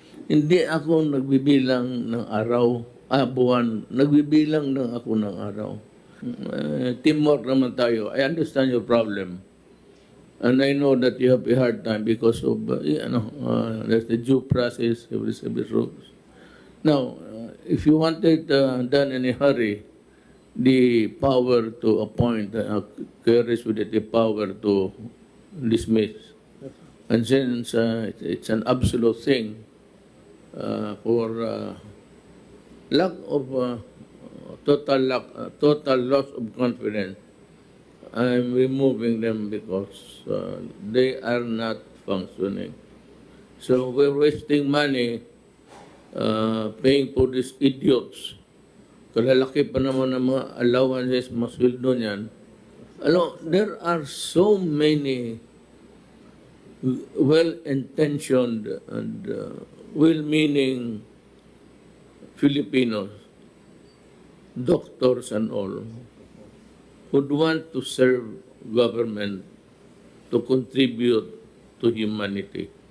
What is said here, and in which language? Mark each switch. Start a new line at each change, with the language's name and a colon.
Filipino: Hindi ako nagbibilang ng araw, buwan. Nagbibilang lang ako ng araw. Teamwork naman tayo.
English: I understand your problem. And I know that you have a hard time because of, there's the due process, every rules. Now, if you want it done in a hurry, the power to appoint carries with it the power to dismiss. And since it's an absolute thing, for lack of total loss of confidence, I'm removing them because they are not functioning. So we're wasting money paying for these idiots.
Filipino: Kalalaki pa naman ng mga allowances, masweldo niyan.
English: There are so many well-intentioned and well-meaning Filipinos doctors and all, would want to serve government to contribute to humanity.